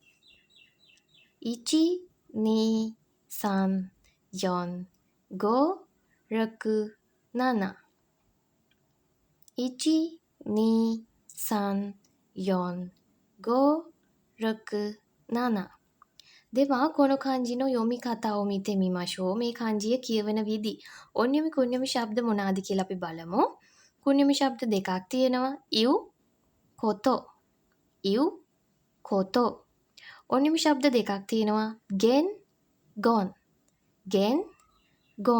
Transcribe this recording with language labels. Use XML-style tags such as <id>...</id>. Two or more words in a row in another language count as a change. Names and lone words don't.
<ja>一 二 三 四 五 六 七. 一 二 三 四 五 六 七. では この 漢字 の 読み 方 を 見て みましょう.</ja> <si>මේ කාංජිය කියවන විදි.</si> <ja>音読み 訓読み</ja> <si>ශබ්ද මොනවාද කියලා අපි බලමු. කුණ්‍යමි ශබ්ද දෙකක් තියෙනවා.</si> <ja>言う こと. 言う こと.</ja> <si>ඔන්යමි ශබ්ද දෙකක් තියෙනවා.</si> <ja>げん ごん。げん ごん.</ja>